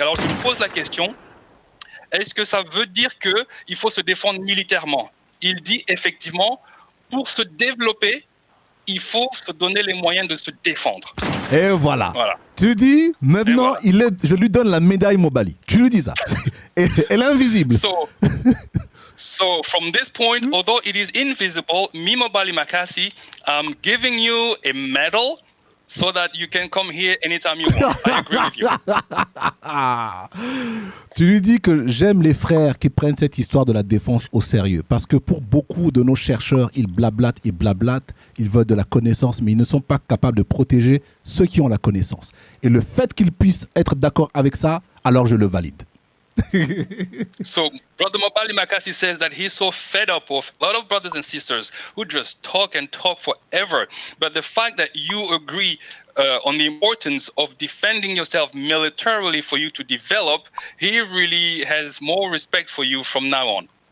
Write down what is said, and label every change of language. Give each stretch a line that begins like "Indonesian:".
French: Alors je me pose la question, est-ce que ça veut dire qu'il faut se défendre militairement ? Il dit effectivement, pour se développer, il faut se donner les moyens de se défendre. Et voilà. Tu dis, maintenant, je lui donne la médaille MOBALI. Tu lui dis ça. Elle est invisible.
English: So from this point, although it is invisible, me MOBALI MAKASI, I'm giving you a medal so that you can come here anytime you want. I agree with you.
French: Tu lui dis que j'aime les frères qui prennent cette histoire de la défense au sérieux. Parce que pour beaucoup de nos chercheurs, ils blablatent et blablatent, ils veulent de la connaissance, mais ils ne sont pas capables de protéger ceux qui ont la connaissance. Et le fait qu'ils puissent être d'accord avec ça, alors je le valide.
English: So, Brother MOBALI MAKASI says that he's so fed up of a lot of brothers and sisters who just talk and talk forever. But the fact that you agree on the importance of defending yourself militarily for you to develop, he really has more respect for you from now on.